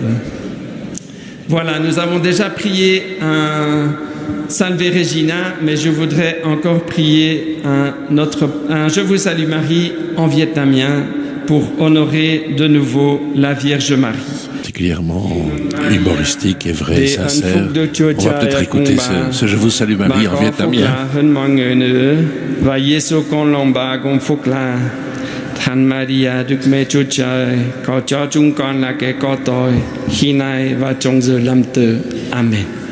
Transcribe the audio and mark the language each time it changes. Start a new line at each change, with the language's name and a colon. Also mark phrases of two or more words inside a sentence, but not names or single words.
French: Voilà, nous avons déjà prié un Salve Regina, mais je voudrais encore prier un Je vous salue Marie en vietnamien pour honorer de nouveau la Vierge Marie. Particulièrement humoristique et vrai, sincère. On va peut-être écouter ce Je vous salue Marie en vietnamien.
Vietnamese: Thánh Maria Đức Mẹ Chúa Trời, cầu cho chúng con là kẻ có tội, khi nay và trong giờ lâm tử. Amen.